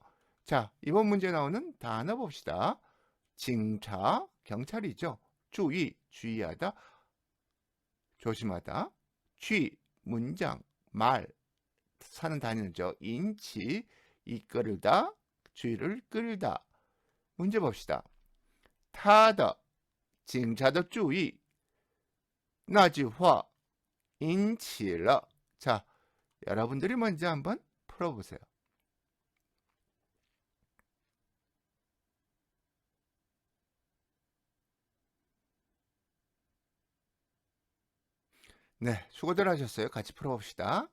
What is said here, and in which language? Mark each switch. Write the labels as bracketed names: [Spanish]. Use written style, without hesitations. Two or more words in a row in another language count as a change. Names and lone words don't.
[Korean] 자, 이번 문제 나오는 단어 봅시다. 징차, 경찰이죠. 주의하다. 조심하다. 쥐, 문장, 말, 사는 단위죠. 인치, 이끌다, 쥐를 끌다. 문제 봅시다. [Chinese] 他的警察的注意那句话引起了 [Korean] 자, 여러분들이 먼저 한번 풀어보세요. 네, 수고들 하셨어요. 같이 풀어봅시다.